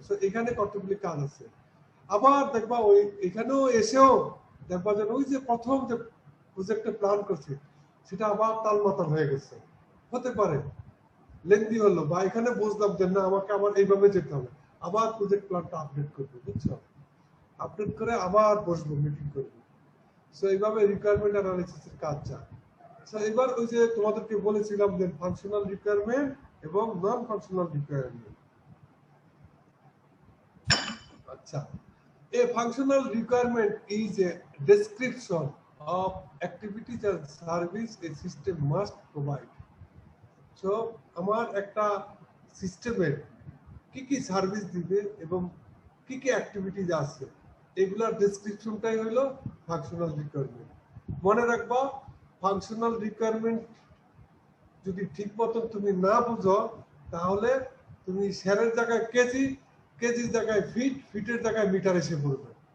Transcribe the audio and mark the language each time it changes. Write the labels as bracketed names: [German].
[Bangla] So এখানে কতগুলি কাজ আছে। আবার দেখবা ওই এখানেও এসেও দেখবা যে ওই যে প্রথম যে প্রজেক্টে প্ল্যান করছে সেটা আবার তালমাতাল হয়ে গেছে, হতে পারে লেন্দি হলো, বা এখানে বুঝলাম যে না আমাকে আবার এইভাবে যেতে হবে, আবার প্রজেক্ট প্ল্যানটা আপডেট করবো, বুঝছো? আপডেট করে আবার বসবো, মিটিং করবো। সো এইভাবে রিকোয়ারমেন্ট অ্যানালাইসিসের কাজ যায়। সো এবার ওই যে তোমাদেরকে বলেছিলাম যে ফাংশনাল রিকোয়ারমেন্ট এবং নন ফাংশনাল রিকোয়ারমেন্ট। [English] আচ্ছা, a functional requirement is a description of activities and service a system must provide. [Bangla] So আমার একটা সিস্টেমের কি কি সার্ভিস দিবে এবং কি কি অ্যাক্টিভিটিজ আছে এগুলার ডেসক্রিপশনটাই হলো ফাংশনাল রিকোয়ারমেন্ট। মনে রাখবা ফাংশনাল রিকোয়ারমেন্ট যদি ঠিক মতন তুমি না বুঝো তাহলে তুমি শেয়ারের জায়গায় কেজি, কেজির জায়গায় ফিট, ফিটের জায়গায় মিটার এসে পড়বে।